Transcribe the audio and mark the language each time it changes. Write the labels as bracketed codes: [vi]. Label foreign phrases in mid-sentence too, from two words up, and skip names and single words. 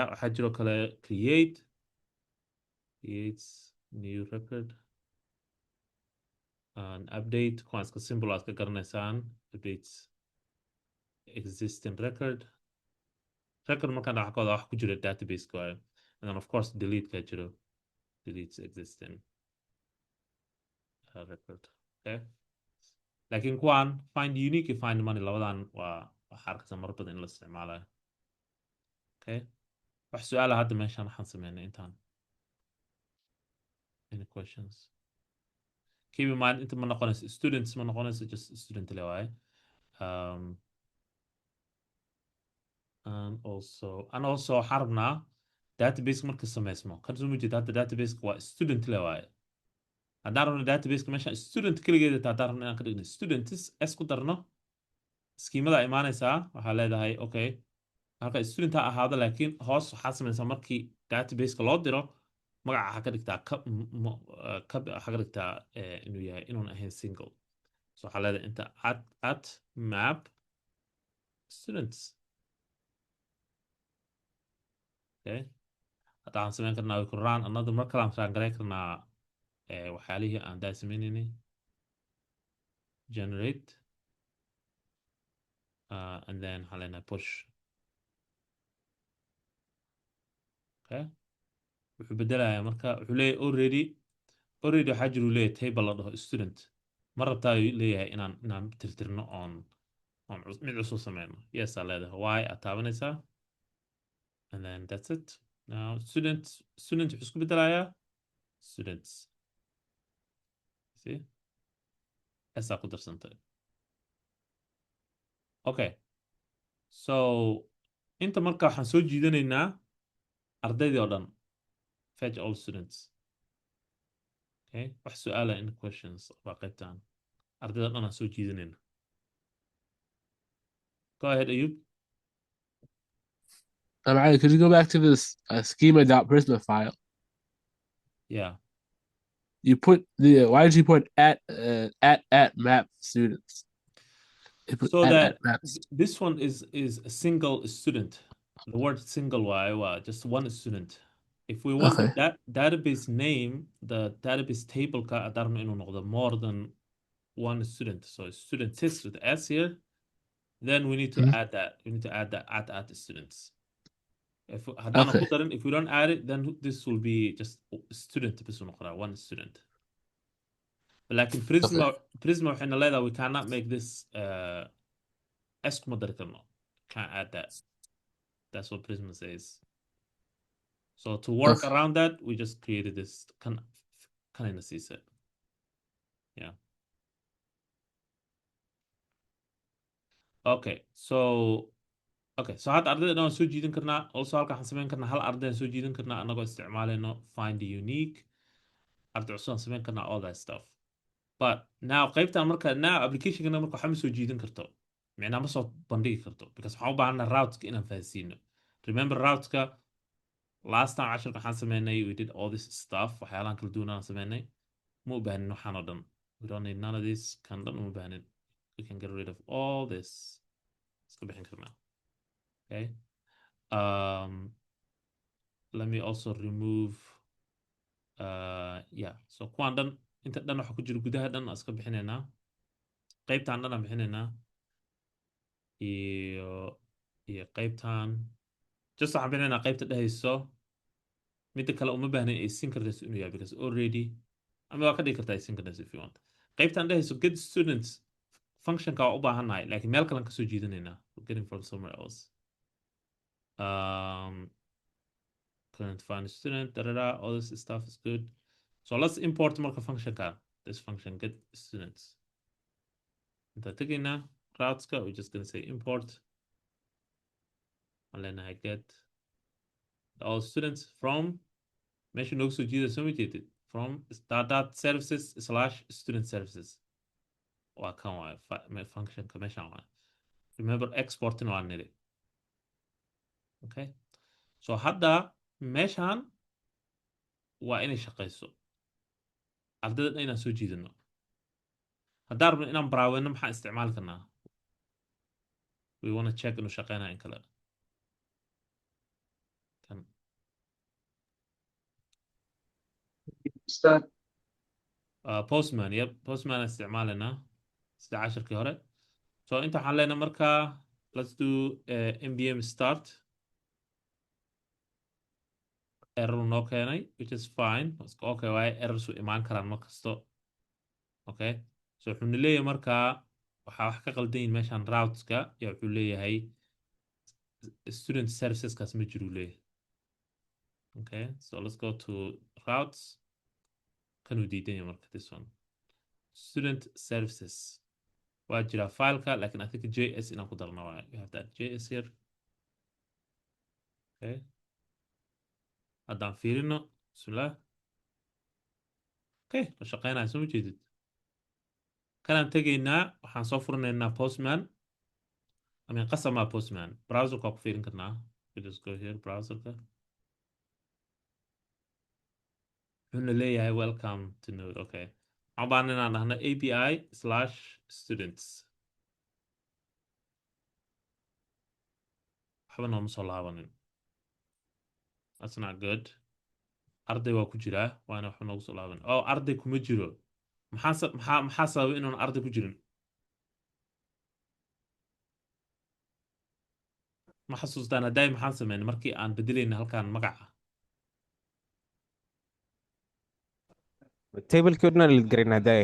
[so] waxaa jiro kale [en] creates new record and update [so] kuwaan iska symbol aad ka garanaysaan [en] updates existing record [so] markaan waxa ka wada wax ku jiro database waaye [en] and then of course delete [so] ka jiro [en] deletes existing record. [so] okay, laakiin kuwaan [en] find unique [so] iyo [en] find money [so] labadan waa waxaa arkaysa mar badan in la isticmaalayo. okay, wax su-aala hadda meeshaan waxaan sameynay intaan [en] any questions? keep in mind [so] inta ma noqonayso students ma noqonayso [en] just student [so] le waaye. [en] and also [so] waxaan rabnaa database marka sameysmo kan soo mujid hadda database waa student le waaye. haddaan rabno database meesha student keligeeda taa haddaan rabno inaan ka dhigno students s ku darno skiimada imaanaysaa waxaa leedahay okay halka student ha ahaado laakiin hoos waxaa sameysaa markii databaseka loo diro magaca waxaa ka dhigtaa waxaa ka dhigtaa inuu yahay inuun ahayn [en] single so [so] waxaa leedahay inta [en] at map students. [so] okay, hadda waxaan sameyn karnaa [en] we could run another [so] mar kale aan raan gareyn karnaa waxyaalihii aan daa sameynayni [en] generate and then [so] waxaan leenahay push. Okay, wuxuu bedelayaa marka wuxuu leeyahay already waxaa jiru leeyahay table la dhaho student ma rabtaa leeyahay inaan tirtirno on mid cusub sameyno. [en] Yes [so] aa leedahay [en] why [so] aad taabanaysaa [en] and then that's it. [so] Now student wuxuu isku bedelayaa students. See, asaa ku darsantay. Okay, so inta marka waxaan soo jiidanaynaa ardaydii oo dhan. [en] Fetch all students. [so] Okay, wax su'aala in questions waa qaybtaan ardayda dhan aan soo jiidanayna. [en] Go ahead, Ayub. Could you go back to this schema.prisma file? Yeah. You put why did you put at map students? So that this one is a single student. The word single just one student. If we want that database name, the database table [so] ka adarno inu noqdo [en] more than one student. So student sys with S here. Then we need to add that. We need to add that at the students. If we don't add it, then this will be just student one student. But like in Prisma we cannot make this can't add that. That's what Prisma says. So to work around that, we just created this kind of set. [so] Yeah. Okay, so hadda ardayda waan soo jiidan karnaa. Also halka waxaan samayn karnaa hal arday aan soo jiidan karnaa anagoo isticmaalayno find unique. Arday cusub aan samayn karnaa all that stuff. [en] But now [so] qaybtan marka application-kana marka waxaa ma soo jiidan karto. Micnaa ma soo bandhigi karto because waxaan u baahanaa route-ka inaan fahansiino. [en] Remember route-ka last time [so] casharka waxaan sameynay [en] we did all this stuff [so] waxyaalahan kala duwan aan sameynay. Ma u baahanin waxaan oo dhan. [en] We don't need none of this. [so] Kan dhan uma baahanin. [en] We can get rid of all this. [so] Iska bixin karnaa. [en] Okay. Let me also remove [so] so kuwaan dhan inta dhan waxa ku jira gudaha dhan iska bixinaynaa. Qaybtaan dhan aan bixinaynaa. iyo qaybtaan just waxaan bixinaynaa qaybta dhehayso midda kale uma baahnayn asynchronous inuu yahay [en] because already [so] ama waa ka dhigi kartaa asynchronous [en] if you want. [so] Qaybtaan dhehayso [en] get students [so] functionka waa u baahannahay laakiin meel kale aan kasoo jiidanaynaa. [en] We're getting from somewhere else. Couldn't find a student, all this stuff is good. So let's import marka function ka. This function get students. [so] Inta tagayna routes-ka, [en] we're just going to say import. And then I get all students from mention also submitted from dot services / student services. Or my function commission one. Remember exporting one needed. Okay. [so] So hadda meeshaan waa inay shaqayso ardayda inaan soo jiidano. haddaan rabno inaan baraaweyno maxaan isticmaali karnaa? [en] We want to check [so] inuu shaqeynaa in kale. Postman, yep, Postman isticmaalinaa sida casharkii hore. So inta waxaan leenahay markaa [en] let's do npm start. Error noo keenay which is fine. [so] Okay, waaye errors u imaan karaan mar kasto. Okay, so wuxuu leeyahay markaa waxaa wax ka qaldan yihiin meeshaan routes-ka iyo wuxuu leeyahay [en] student services-kaas [so] ma jiru leeyahay. [en] Okay, so let's go to routes. [so] Kan uu diidan yahay marka [en] this one. Student services. [so] Waa jira file-ka laakiin [en] I think JS [so] inaan ku darno waaye. [en] We have that JS here. Okay. [so] haddaan fiirino bismillah. Okay, la shaqeynaya soo ma jeedid. kanaan tegaynaa waxaan soo furinaynaa Postman. qasama Postman. Browser-ka waa ku fiirin karnaa. [en] We just go here browser-ka. [so] wuxuuna leeyahay [en] welcome to node. [so] Okay, waxaan baahan inaan dhahno API/students. waxba nooma soo laabanin. [en] That's not good. [so] arday waa ku jiraa waana wax noogu soo laaban oo arday kuma jiro maxaa sababay inuun arday ku jirin ma xasuustaan haddaay maxaan sameyn markii aan bedelayna halkaan magaca tablekii oo dhan la garin hadaaye